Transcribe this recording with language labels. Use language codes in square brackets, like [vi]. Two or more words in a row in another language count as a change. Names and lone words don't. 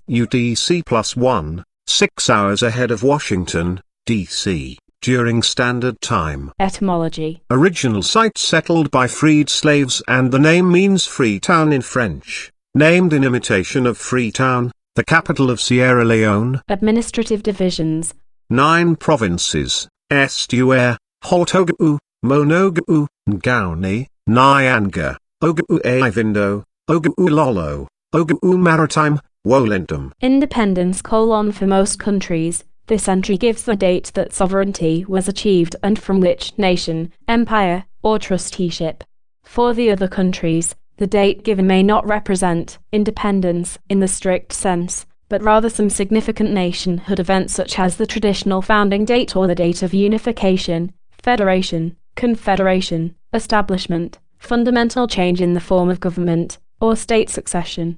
[en] UTC +1, 6 hours ahead of Washington, D.C., during Standard Time. Etymology. Original site settled by freed slaves, and the name means Freetown in French. Named in imitation of Freetown, the capital of Sierra Leone. Administrative divisions. 9 provinces: Estuaire, Haut-Ogooué, Monogooué, Ngaouni, Nyanga, Ogooué-Ivindo, Ogooué-Lolo, Ogooué-Maritime, Wolendam. Independence: for most countries, this entry gives the date that sovereignty was achieved and from which nation, empire, or trusteeship. For the other countries, the date given may not represent independence in the strict sense, but rather some significant nationhood event such as the traditional founding date or the date of unification, federation, confederation, establishment, fundamental change in the form of government, or state succession.